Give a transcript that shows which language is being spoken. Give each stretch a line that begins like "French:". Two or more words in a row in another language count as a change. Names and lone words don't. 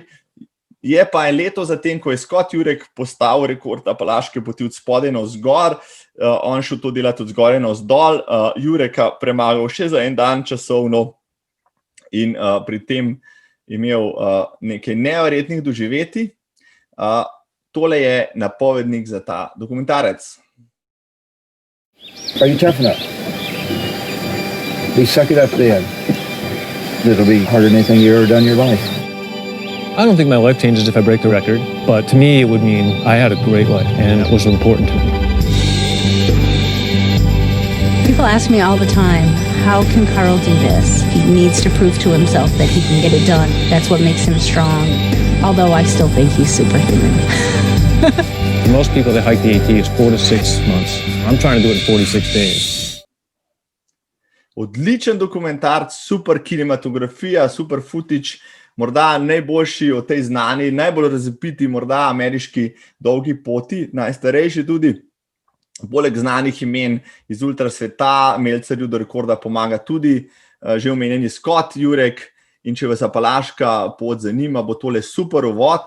Slovenian: Je pa leto zatem, ko je Scott Jurek postavil rekord Apalaške poti od spodaj navzgor, on šel to delati od zgoraj navzdol, Jureka premagal še za en dan časovno in pri tem imel nekaj neverjetnih doživetij. Tole je napovednik za ta dokumentarec.
English: Are you tough enough? Please suck it up then. It'll be harder than anything you've ever done in your life. I don't think my life changes if I break the record, but to me it would mean I had a great life and it was important to me. People ask me all the time, how can Carl do this? He needs to prove to himself that he can get it done. That's what makes him strong. Although I still think he's superhuman. Most people that hike the AT is 4 to 6 months. I'm trying to do it in 46 days.
Slovenian: Odličen dokumentarc, super kinematografija, super footage, morda najboljši od tej znani, najbolj razvpiti morda ameriški dolgi poti, najstarejši tudi. Poleg znanih imen iz ultra sveta, Meltzerju do rekorda pomaga tudi že omenjeni Scott Jurek in če vas Apalaška pot zanima, bo tole super uvod.